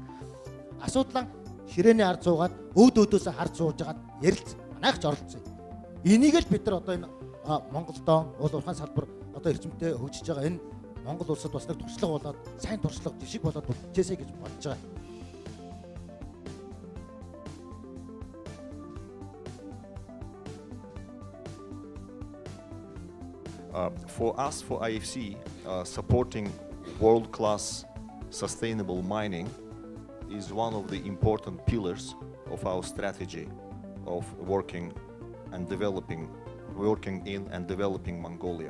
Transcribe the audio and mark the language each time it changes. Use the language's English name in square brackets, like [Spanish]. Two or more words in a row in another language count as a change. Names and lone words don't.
[Mongolian] Асуудлаа ширээний ард суугаад өөдөөдөөсөө харж сууж хагаад ярилц манайх ч оролцсон. Энийг л бид нар одоо энэ Монголдоо уул уурхайн салбар одоо эрчимтэй хөгжиж байгаа энэ Монгол улсад бас нэг туршлага болоод сайн туршлага жишг болоод бүтээсэй гэж бодож байгаа. [English] For us, for IFC, supporting world-class sustainable mining is one of the important pillars of our strategy of working in and developing Mongolia.